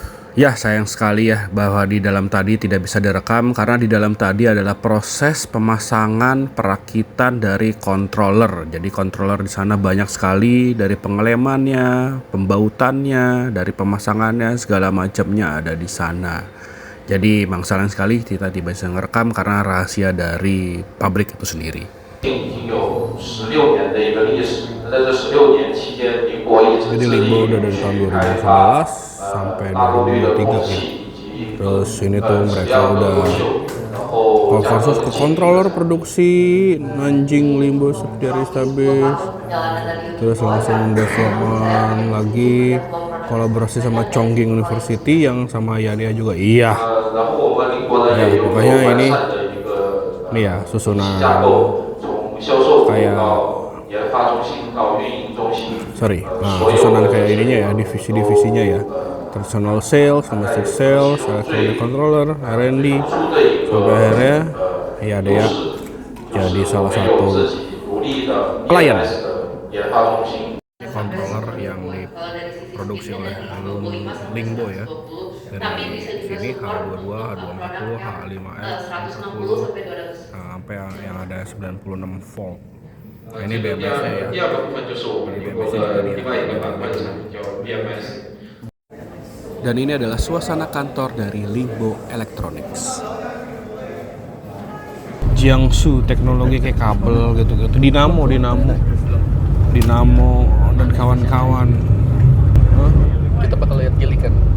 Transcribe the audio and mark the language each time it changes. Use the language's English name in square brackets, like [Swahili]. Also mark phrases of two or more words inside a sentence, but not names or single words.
[Indonesian] Ya, sayang sekali ya bahwa di dalam tadi tidak bisa direkam karena di dalam tadi adalah proses pemasangan perakitan dari controller. Jadi controller di sana banyak sekali, dari pengelemannya, pembautannya, dari pemasangannya, segala macamnya ada di sana. Jadi memang sayang sekali kita tidak bisa ngerekam karena rahasia dari pabrik itu sendiri. [Chinese] 已经有16年的一个历史。那在这16年期间，宁波一直 [Indonesian] Jadi [Chinese] 致 [Indonesian] Lingbo [Chinese] 力 [Indonesian] udah dari tahun [Chinese] 于开发 [Indonesian] 2011 sampai [Chinese] 大功率的空 [Indonesian] 2023 [Chinese] 气 [Indonesian] ya. [Chinese] 以及 [Indonesian] Terus ini tuh [Chinese] 质 [Indonesian] mereka [Chinese] 量的 [Indonesian] udah [Chinese] 优秀，然后价格 [Indonesian] konversus ke [Chinese] 的 [Indonesian] controller produksi Nanjing Limbo [English] Subsidiary Established. [Indonesian] Terus langsung development lagi, kolaborasi sama Chongqing University yang sama Yania juga. Iya. [Chinese] 然后我们宁波呢 [Indonesian] Ya, [Chinese] 也有一个 [Indonesian] pokoknya [Chinese] 完 [Indonesian] ini [Chinese] 善的一个 [Indonesian] ini ya susunan [Chinese] 架构，从销售部 [Indonesian] kayak [Chinese] 到研发中心到运营中心。 [Indonesian] sorry, nah susunan kayak ininya ya, divisi-divisinya ya. [English] Traditional sales, domestic sales, electronic controller, [Indonesian] R&D, sampai akhirnya ya ada ya jadi salah satu klien controller yang diproduksi oleh Lingbo ya. Dari sini H22, H240, H5S, H10 sampai yang ada 96 volt. Nah, ini BMS-nya ya. [Chinese] 第二个部分就是我们宁波的另外一个板块产品叫 BMS。 [Indonesian] Dan ini adalah suasana kantor dari Lingbo Electronics. Jiangsu teknologi kayak kabel gitu-gitu. Dinamo dan kawan-kawan. Kita bakal lihat gilikan.